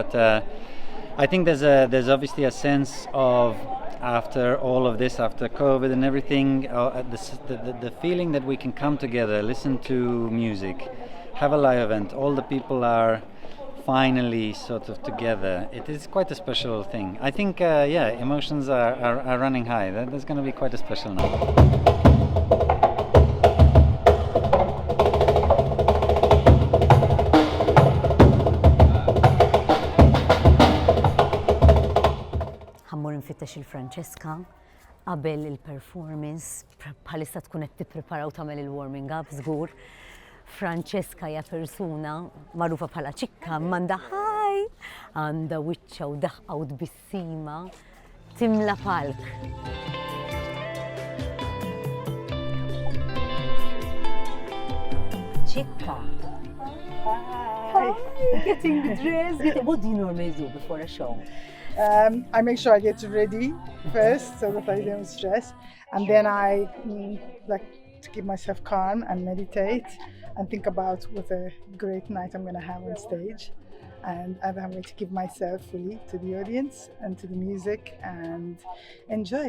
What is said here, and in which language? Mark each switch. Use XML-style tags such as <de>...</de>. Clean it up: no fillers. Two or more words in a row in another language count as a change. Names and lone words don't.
<en>But I think there's obviously a sense of, after all of this, after COVID and everything, the feeling that we can come together, listen to music, have a live event, all the people are finally sort of together. It is quite a special thing. I think, emotions are running high. That's going to be quite a special night.</en> <mt>Nfittex il-Francesca qabel il-performance bħalissa tkun qed tippreparaw tagħmel il-</mt> <en>warming up</en> <mt>żgur. Francesca hija persuna magħrufa bħala ċikka m'għandha ħaj, għandha wiċċa u daħqa u tbissima timla palk. Ċikka.</mt> <en>Hi. Getting dressed. What do you normally do before a show? I make sure I get ready first so that I don't stress, and then I like to keep myself calm and meditate and think about what a great night I'm going to have on stage, and I'm going to give myself fully to the audience and to the music and enjoy.</en>